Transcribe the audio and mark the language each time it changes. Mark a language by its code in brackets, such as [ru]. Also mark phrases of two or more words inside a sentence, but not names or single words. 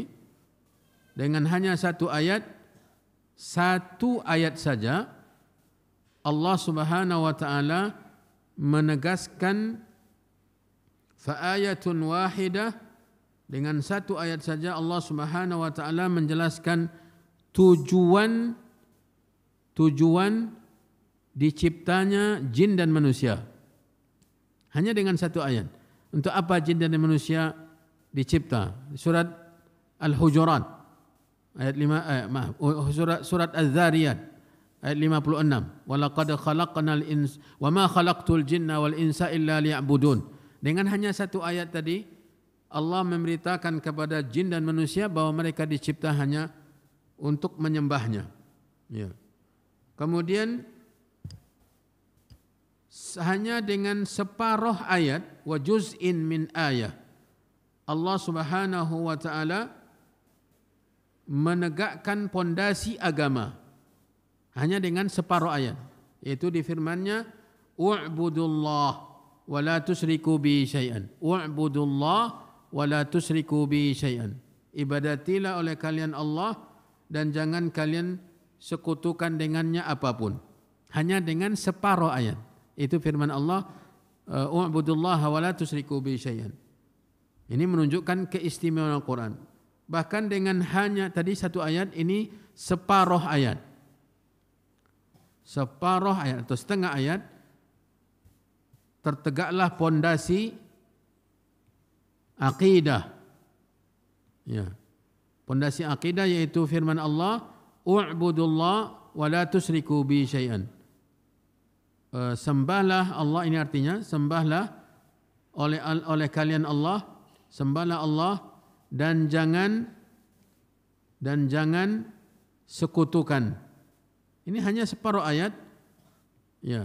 [id] Dengan hanya satu ayat saja, Allah [ar] سبحانه وتعالى [id] menegaskan [ar] فآية واحدة, [id] dengan satu ayat saja Allah [ar] سبحانه وتعالى [id] menjelaskan tujuan diciptanya jin dan manusia. Hanya dengan satu ayat. Untuk apa jin dan manusia dicipta? Surat Al-Hujurat ayat 5, surat Az-Zariyat ayat 56. [ar] ولقد خلقنا الإنس وما خلقت الجن والإنس إلا ليعبدون. [id] Dengan hanya satu ayat tadi Allah memberitakan kepada jin dan manusia bahwa mereka dicipta hanya untuk menyembahnya. Ya. Kemudian hanya dengan separuh ayat, [ar] وجزء من آية, [id] Allah [ar] سبحانه وتعالى [id] menegakkan pondasi agama hanya dengan separuh ayat, yaitu di firman-Nya, [ar] اعبدوا الله ولا تشركوا به شيئا. اعبدوا الله ولا تشركوا به شيئا. [id] Ibadatilah oleh kalian Allah dan jangan kalian sekutukan dengannya apapun. hanya dengan separuh ayat. Itu firman Allah, [ar] "اعبدوا الله ولا تشركوا به شيئا." [id] Ini menunjukkan keistimewaan Al-Quran. Bahkan dengan hanya tadi satu ayat, ini separuh ayat. Separuh ayat atau setengah ayat, tertegaklah pondasi akidah. Ya. Pondasi akidah yaitu firman Allah, [ar] "اعبدوا الله ولا تشركوا به شيئا." [id] Sembahlah Allah, ini artinya sembahlah oleh kalian Allah, sembahlah Allah dan jangan sekutukan. Ini hanya separuh ayat. Ya.